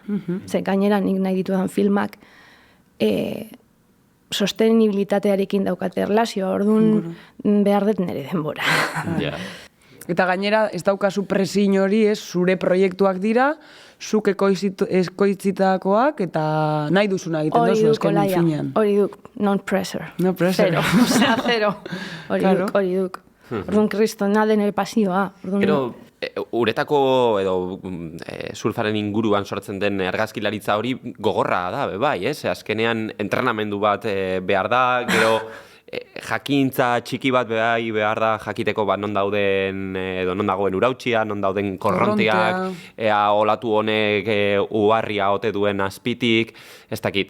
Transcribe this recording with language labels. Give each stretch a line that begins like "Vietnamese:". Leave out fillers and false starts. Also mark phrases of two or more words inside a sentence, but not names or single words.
Basque: Ze gainera nik nahi ditudan filmak sostenibilitatearekin daukate erlazioa, orduan behar dut nire denbora. Eta gainera, ez daukazu presin hori, zure proiektuak dira, zuk ekoitzitakoak, eta nahi duzuna egiten dozu esken finean. Hori duk,
English: non-pressure. No pressure.
Basque: Zero. Hori duk. Orduan, kriston naden ere pasioa. Gero, uretako edo surfaren inguruan sortzen den argazkilaritza hori gogorra da, bai, ez? Azkenean entrenamendu bat behar da, gero jakintza txiki bat behar da jakiteko non dauden edo non dagoen urautxia, non dauden korronteak, ea olatu honek uharria ote duen azpitik, ez dakit.